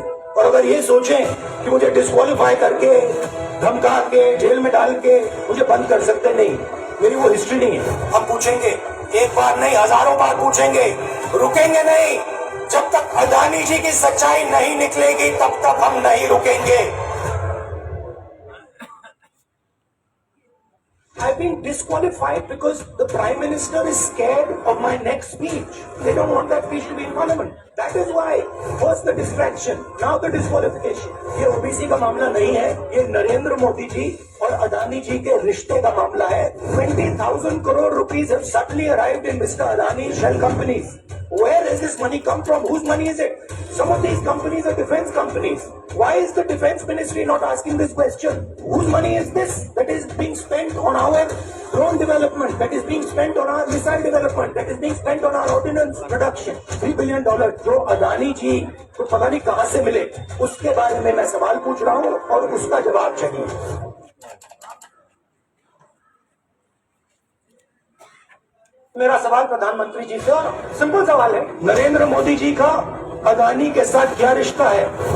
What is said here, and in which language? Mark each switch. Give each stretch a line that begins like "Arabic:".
Hindi: और अगर ये सोचें कि मुझे डिस्क्वालीफाई करके, धमका के, जेल में डाल के मुझे बंद कर सकते, नहीं, मेरी वो हिस्ट्री नहीं है। हम पूछेंगे, एक बार नहीं हजारों बार पूछेंगे, रुकेंगे नहीं। जब तक अदानी जी की सच्चाई नहीं निकलेगी तब तक हम नहीं रुकेंगे।
English: I've been disqualified because the Prime Minister is scared of my next speech. They don't want that speech to be in Parliament. That is why. First the distraction, now the disqualification.
Hindi: ये OBC का मामला नहीं है, ये नरेंद्र मोदी जी और अदानी जी के रिश्ते का मामला है।
English: 20,000 crore rupees have suddenly arrived in Mr. Adani's shell companies. Where has this money come from? Whose money is it? Some of these companies are defense companies. Why is the defense ministry not asking this question? Whose money is this that is being spent on our drone development, that is being spent on our missile development, that is being spent on our ordnance production?
Hindi: $3 billion जो अदानी जी को पता नहीं कहां से मिले, उसके बारे में मैं सवाल पूछ रहा हूं और उसका जवाब चाहिए। मेरा सवाल प्रधानमंत्री जी से, और सिंपल सवाल है, नरेंद्र मोदी जी का अदानी के साथ क्या रिश्ता है?